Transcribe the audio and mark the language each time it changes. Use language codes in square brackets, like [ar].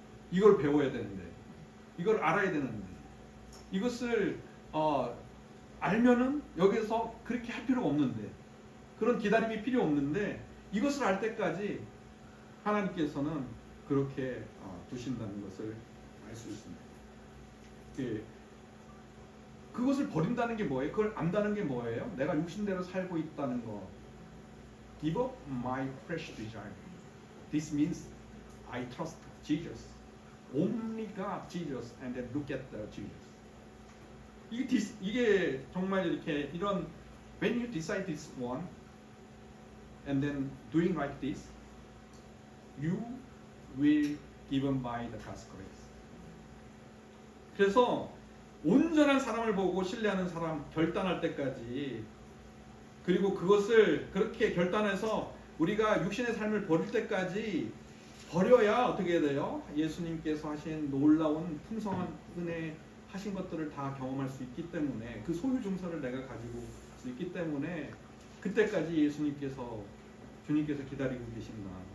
[ko] 이걸 배워야 되는데 이걸 알아야 되는데 이것을 알면은 여기서 그렇게 할 필요가 없는데 그런 기다림이 필요 없는데 이것을 알 때까지 하나님께서는 그렇게 두신다는 것을 알 수 있습니다. 예. 그것을 버린다는 게 뭐예요? 그걸 안다는 게 뭐예요? 내가 육신대로 살고 있다는 거. [en] Give up my flesh desire. This means I trust Jesus. Only God, Jesus, and then look at the Jesus. [ko] 이게 정말 이렇게 이런 [en] when you decide this one and then doing like this, you will given by the God's grace. [ko] 그래서 온전한 사람을 보고 신뢰하는 사람 결단할 때까지 그리고 그것을 그렇게 결단해서 우리가 육신의 삶을 버릴 때까지 버려야 어떻게 돼요? 예수님께서 하신 놀라운 풍성한 은혜 하신 것들을 다 경험할 수 있기 때문에 그 소유 증서를 내가 가지고 수 있기 때문에 그때까지 주님께서 기다리고 계신다.